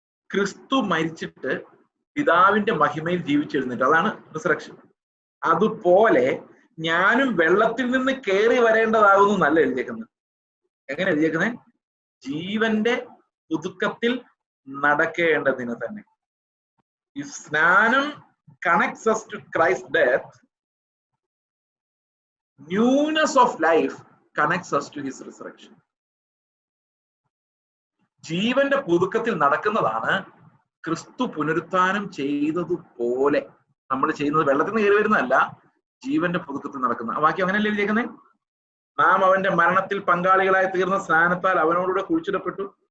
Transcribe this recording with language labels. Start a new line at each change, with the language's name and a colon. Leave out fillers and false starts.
Malayalam: ക്രിസ്തു മരിച്ചിട്ട് പിതാവിന്റെ മഹിമയിൽ ജീവിച്ചെഴുന്നിട്ട്, അതാണ് റിസറക്ഷൻ. അതുപോലെ ഞാനും വെള്ളത്തിൽ നിന്ന് കയറി വരേണ്ടതാകുന്നു നല്ല എഴുതിയേക്കുന്നത്. എങ്ങനെ എഴുതിയേക്കുന്നത്? ജീവന്റെ പുതുക്കത്തിൽ നടക്കേണ്ടതിന് തന്നെ. ഈ സ്നാനം
English: connects us to Christ's death. Newness of life connects us to his resurrection.
Malayalam: ജീവന്റെ പുതുക്കത്തിൽ നടക്കുന്നതാണ് ക്രിസ്തു പുനരുത്ഥാനം ചെയ്തതുപോലെ നമ്മൾ ചെയ്യുന്നത്. വെള്ളത്തിൽ നിന്ന് കയറി വരുന്നതല്ല, ജീവന്റെ പുതുക്കത്തിൽ നടക്കുന്ന. ആ വാക്യം അങ്ങനെയല്ലേ എഴുതിയേക്കുന്നത്? നാം അവന്റെ മരണത്തിൽ പങ്കാളികളായി തീർന്ന സ്നാനത്താൽ അവനോടുകൂടെ കുഴിച്ചിടപ്പെട്ടു.